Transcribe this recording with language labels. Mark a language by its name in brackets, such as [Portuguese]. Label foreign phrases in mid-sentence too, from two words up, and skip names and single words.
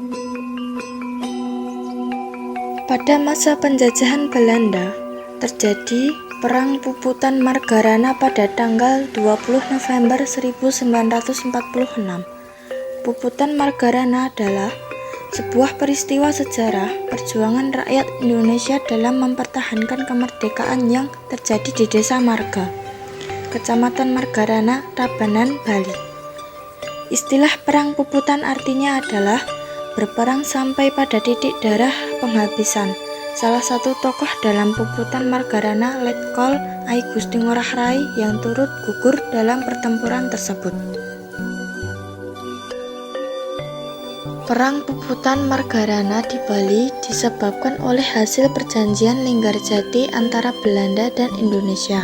[Indonesian] Pada masa penjajahan Belanda, terjadi Perang Puputan Margarana pada tanggal 20 November 1946. Puputan Margarana adalah sebuah peristiwa sejarah perjuangan rakyat Indonesia dalam mempertahankan kemerdekaan yang terjadi di Desa Marga, Kecamatan Margarana, Tabanan, Bali. Istilah Perang Puputan artinya adalah berperang sampai pada titik darah penghabisan. Salah satu tokoh dalam Puputan Margarana Letkol I Gusti Ngurah Rai yang turut gugur dalam pertempuran tersebut. Perang Puputan Margarana di Bali disebabkan oleh hasil perjanjian Linggarjati antara Belanda dan Indonesia.